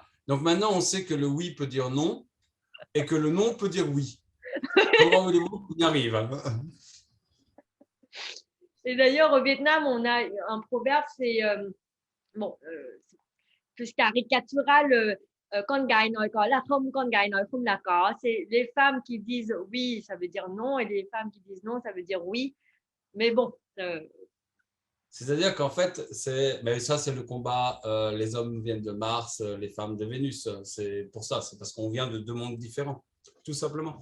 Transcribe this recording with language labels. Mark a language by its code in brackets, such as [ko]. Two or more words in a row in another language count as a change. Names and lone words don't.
[fr] Donc maintenant, on sait que le oui peut dire non et que le non peut dire oui. Comment voulez-vous qu'on y arrive? Et d'ailleurs, au Vietnam, on a un proverbe, c'est plus caricatural. [vi] Con gái nói có là không, con gái nói không là có. [fr] C'est les femmes qui disent oui, ça veut dire non, et les femmes qui disent non, ça veut dire oui. Mais bon. C'est-à-dire qu'en fait, mais ça, c'est le combat. Les hommes viennent de Mars, les femmes de Vénus. C'est pour ça, c'est parce qu'on vient de deux mondes différents, tout simplement.